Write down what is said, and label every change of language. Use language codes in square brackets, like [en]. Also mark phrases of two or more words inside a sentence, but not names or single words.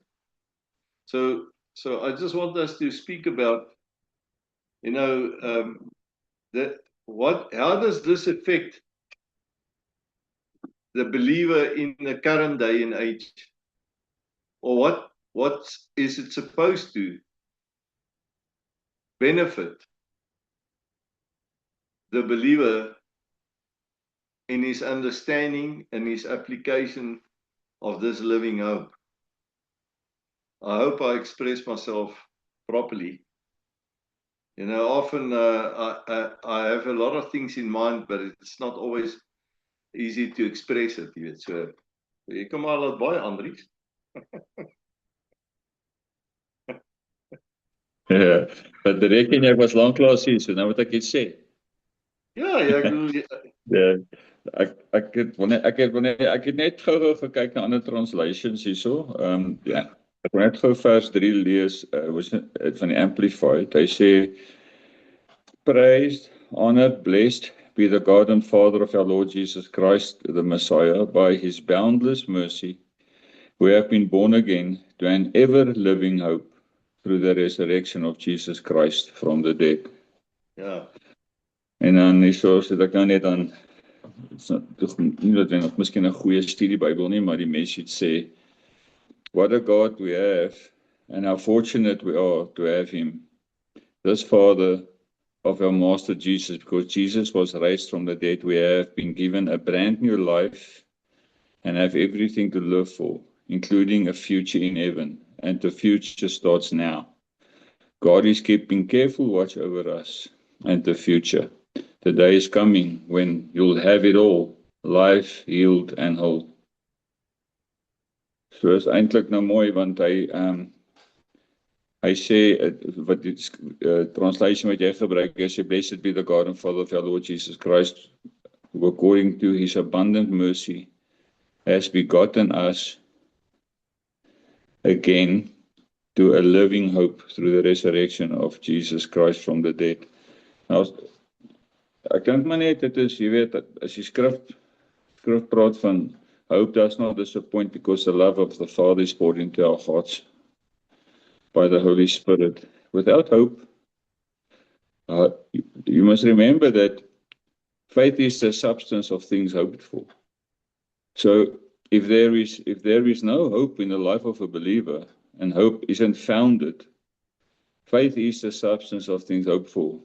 [en] So I just want us to speak about, you know, how does this affect the believer in the current day and age, or what is it supposed to benefit the believer in his understanding and his application of this living hope? I hope I express myself properly. You know, often I have a lot of things in mind, but it's not always easy to express it. [af] Jy weet, so jy kan maar laat baie, Andries. Ja, wat reken jy, ek was lanklaas hier, so nou moet ek iets sê. Ja, ek bedoel, Ja, ek het net gou gekyk na ander translations hierso. Ja, Ek wil net gou vers 3 lees, van die Amplified. Hy sê, [en] praised, honored, blessed be the God and Father of our Lord Jesus Christ, the Messiah, by his boundless mercy, we have been born again to an ever-living hope through the resurrection of Jesus Christ from the dead. [af] Ja, En dan hierso sit ek nou net aan, nie dat ek nog miskien 'n goeie studie Bybel nie, maar die message sê, [en] what a God we have, and how fortunate we are to have him. This Father of our Master Jesus, because Jesus was raised from the dead, we have been given a brand new life and have everything to live for, including a future in heaven, and the future starts now. God is keeping careful watch over us and the future. The day is coming when you'll have it all, life, healed and whole. [af] So is eintlik nou mooi, want hy sê, wat die translation wat jy gebruik, hy sê, [en] blessed be the God and Father of our Lord Jesus Christ, who according to his abundant mercy has begotten us again to a living hope through the resurrection of Jesus Christ from the dead. [af] Nou, ek dink maar net, dit is, jy weet, as die skrif praat van [en] hope does not disappoint because the love of the Father is poured into our hearts by the Holy Spirit. Without hope, you must remember that faith is the substance of things hoped for. So if there is no hope in the life of a believer, and hope isn't founded, faith is the substance of things hoped for.